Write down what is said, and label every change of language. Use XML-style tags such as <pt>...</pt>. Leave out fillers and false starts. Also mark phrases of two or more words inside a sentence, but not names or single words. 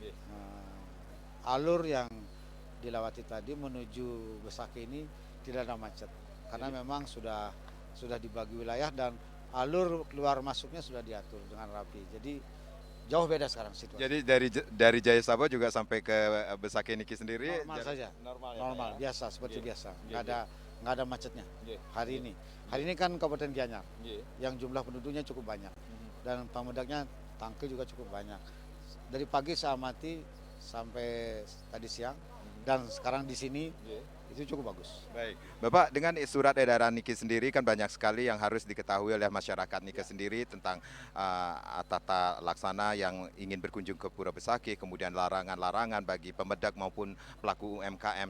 <id>Alur yang dilewati tadi menuju Besakih ini tidak ada macet karena memang sudah dibagi wilayah dan alur keluar masuknya sudah diatur dengan rapi. Jadi jauh beda sekarang situasi. Jadi dari Jaya Sabo juga sampai ke Besakih Niki sendiri Normal saja. Normal ya, Normal, Pak, ya? biasa seperti biasa. Nggih, Nggak ada macetnya Nggih, hari nggih. ini. Hari ini kan Kabupaten Gianyar Nggih. yang jumlah penduduknya cukup banyak Mhm. dan pemedaknya tangkil juga cukup banyak. Dari pagi saya amati sampai tadi siang dan sekarang di sini Nggih. itu cukup bagus. Baik, Bapak, dengan surat edaran Niki sendiri kan banyak sekali yang harus diketahui oleh masyarakat Niki sendiri tentang tata laksana yang ingin berkunjung ke Pura Besakih, kemudian larangan-larangan bagi pemedak maupun pelaku UMKM.</id>